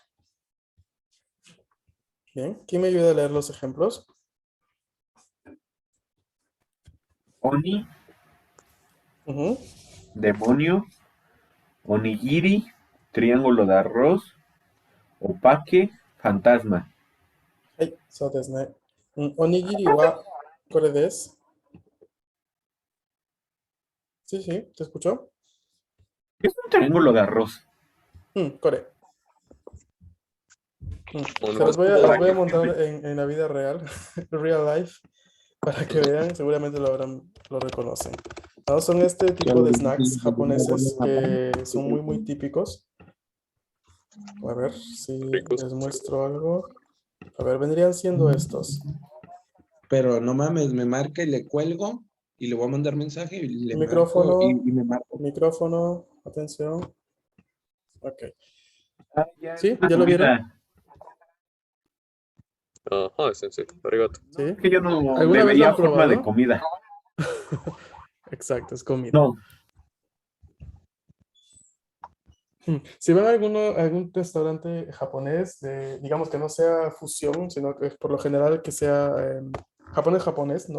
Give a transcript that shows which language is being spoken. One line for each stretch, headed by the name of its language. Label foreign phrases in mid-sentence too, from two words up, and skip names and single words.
Spanish: Bien, ¿quién me ayuda a leer los ejemplos?
Japanese: Oni, Ujú.
Spanish: demonio, onigiri, triángulo de arroz, opaque, fantasma.
Japanese: はい、そうですね。おにぎりはこれです。
Spanish: Sí, sí, ¿te escuchó? ¿Qué es un triángulo de arroz?
Japanese: これ。お
Spanish: Se
Japanese: の
Spanish: los voy a montar en la vida real,
English: real life,
Spanish: para que vean, seguramente lo reconocen. ¿No? Son este tipo de snacks japoneses que son muy típicos. A ver si ricos. les muestro algo. A ver, vendrían siendo estos. Pero no mames, me marca y le cuelgo y le voy a mandar mensaje y le Micrófono, marco y me marco. micrófono, atención. Ok. Ah, ya es ¿Sí? una ¿Ya lo vieron? comida.
Japanese: あ、はい、先生。ありがとう。
Spanish: ¿Sí? Es que yo no ¿Alguna le vez lo veía han forma de probado? comida. Exacto, es comida. No, Si van a algún restaurante japonés, digamos que no sea fusión, sino que por lo general que sea japonés, ¿no?